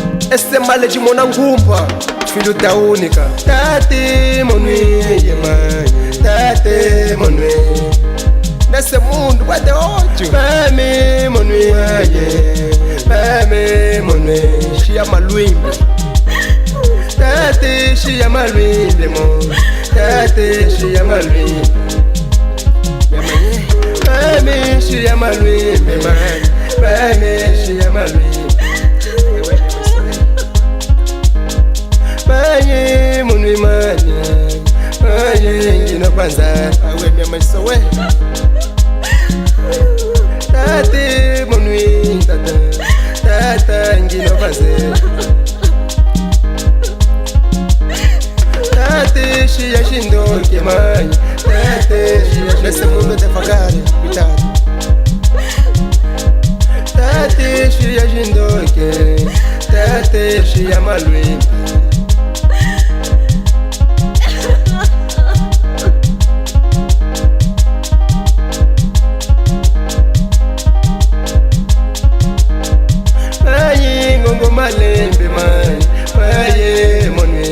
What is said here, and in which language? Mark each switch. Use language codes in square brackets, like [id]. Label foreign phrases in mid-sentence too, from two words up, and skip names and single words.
[pt] Esse mal é de Monangumba, filho da única. [kmb] Tate Monuê, mãe, Tate Monuê. [pt] Nesse mundo vai ter ódio. [kmb] Mame Monuê, Mame Monuê. Chama Luimbe. Tate chama Luimbe, mo. Tate chama Luimbe. Mame chama Luimbe, mãe. Mame chama Luimbe. Manye munwi manye, manye ngino kwanza. [pt] Awe minha mãe sou eu. [kmb] Tate munwi tata, tata ngino kwanza. Tate shia shindo ke manye, tate shia [pt] nesse mundo devagar, cuidado. [kmb] Tate shia shindo ke, tate shia malui. Malembe, mãe, mãe, monue.